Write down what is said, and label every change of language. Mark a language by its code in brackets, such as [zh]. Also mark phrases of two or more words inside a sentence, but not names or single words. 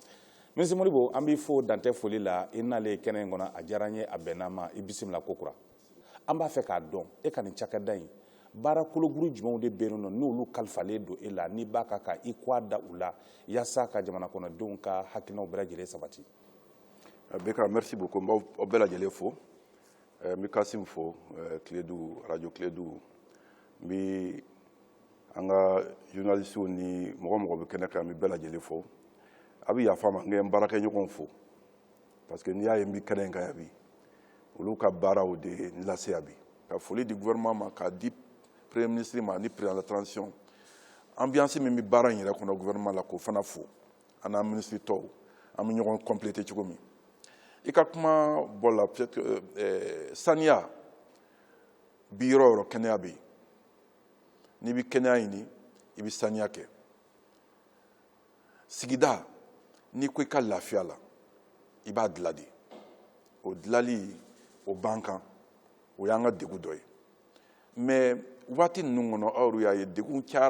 [bm] Minisiri Modibo an b'i fo dantɛ foli la i n'ale kɛnɛ in kɔnɔ a diyara n ye a bɛnn'a ma i bisimila ko kura an b'a fɛ k'a dɔn e ka nin cakɛda in baara kologuru jumɛnw de bɛ yen nɔ n'olu kalifalen don e la n'i b'a ka i kɔ da u la yaasa ka jamana kɔnɔdenw ka hakilinaw bɛɛ lajɛlen sabati. Beka [fr] merci beaucoup [bm] n b'aw bɛɛ lajɛlen fo n bɛ Kasimi fo Kiledu radio Kiledu n bɛ an ka journalistes ni mɔgɔ mɔgɔ bɛ kɛnɛ kan n bɛ bɛɛ lajɛlen fo a bɛ yafa ma n bɛ n baarakɛɲɔgɔnw fo [fr] parce que [bm] n'i y'a ye n bɛ kɛnɛ in kan yan bi olu ka baaraw de lase yan bi ka foli di gouvernement ma k'a di [fr] premier ministre [bm] ma ni [fr] président de la transition ambiance [bm] min bɛ baara in yɛrɛ kɔnɔ gouvernement la k'o fana fo an n'an ministre tɔw an bɛ ɲɔgɔn compléter cogo min i ka kuma bɔ la [fr] peut-être que [bm] saniya bi yɔrɔ o yɔrɔ kɛnɛya bɛ yen n'i bɛ kɛnɛya ɲini i bɛ saniya kɛ sigida n'i ko i ka lafiya la i b'a dilan de o dilali o b'an kan o y'an ka degun dɔ ye mais waati ninnu kɔnɔ aw yɛrɛ y'a ye degun